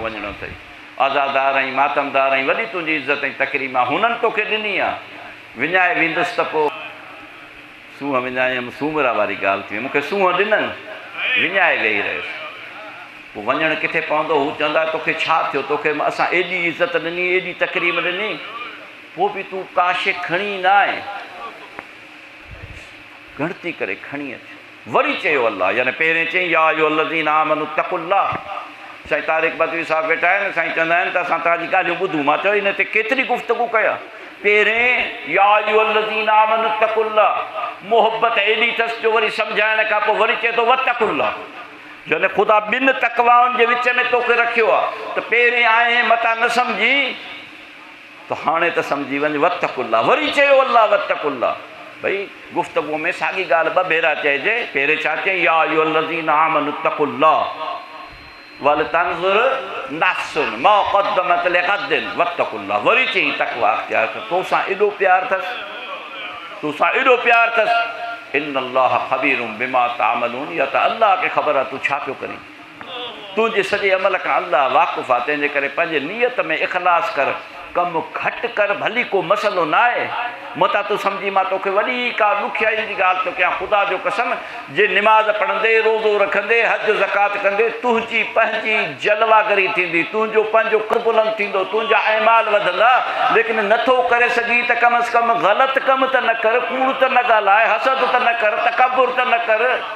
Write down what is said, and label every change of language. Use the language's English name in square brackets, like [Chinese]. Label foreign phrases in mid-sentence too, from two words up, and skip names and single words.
[Sindhi] वञिणो अथई आज़ादार ऐं मातमदार ऐं वॾी तुंहिंजी इज़त ऐं तकरीम आहे हुननि तोखे ॾिनी आहे विञाए वेंदुसि त पोइ सूंहं विञायमि सूमरा वारी ॻाल्हि थी मूंखे सूंहं ॾिननि विञाए वेही रहियुसि पोइ वञणु किथे पवंदो हू चवंदा तोखे छा थियो तोखे असां एॾी इज़त ॾिनी एॾी तकरीम ॾिनी पोइ बि तूं का शइ खणी न आहे गणती करे खणी अच वरी चयो अलाह यानी पहिरें चई [Arabic] يا أيها الذين آمنوا اتقوا الله [Sindhi] साईं तारिक बदवी साहिबु वेठा आहिनि साईं चवंदा आहिनि त असां तव्हांजी ॻाल्हियूं ॿुधूं मां चयो हिन ते केतिरी गुफ़्तगू कयां पहिरें [Arabic] يا أيها الذين آمنوا اتقوا الله [Sindhi] मोहबत एॾी अथसि जो वरी सम्झाइण खां पोइ वरी चए थो वत्तक़ुल्लाह यानी ख़ुदा ॿिनि तक़वाउनि जे विच में तोखे रखियो आहे त पहिरें आहे मता न सम्झी त हाणे त सम्झी वञ वत्तक़ुल्लाह वरी चयो अलाह वत्तक़ुल्लाह भई गुफ़्तगू में साॻी ॻाल्हि ॿ भेरा चइजे पहिरें छा चई [Arabic] يا أيها الذين آمنوا اتقوا الله ولتنظر نفس ما قدمت لغد واتقوا الله [Sindhi] वरी चई तक़वा अख़्तियार कर तोसां एॾो प्यार अथसि [Arabic] إن الله خبير بما تعملون [Sindhi] या त अल्लाह खे ख़बर आहे तूं छा पियो करीं तुंहिंजे सॼे अमल खां अल्लाह वाक़ुफ़ु आहे तंहिंजे करे पंहिंजे नियत में इख़लास कर कमु घटि कर भली को मसइलो न आहे मता तूं सम्झी मां तोखे वॾी का ॾुखियाई जी ॻाल्हि थो कयां ख़ुदा जो कसम जे निमाज़ पढ़ंदे रोज़ो रखंदे हज ज़कात कंदे तुंहिंजी पंहिंजी जलवागरी थींदी तुंहिंजो पंहिंजो बुलंद थींदो तुंहिंजा अहमाल वधंदा लेकिन नथो करे सघी त कम अज़ कम ग़लति कमु त न कर कूड़ त न ॻाल्हाए हसद त न कर तकबुर त न कर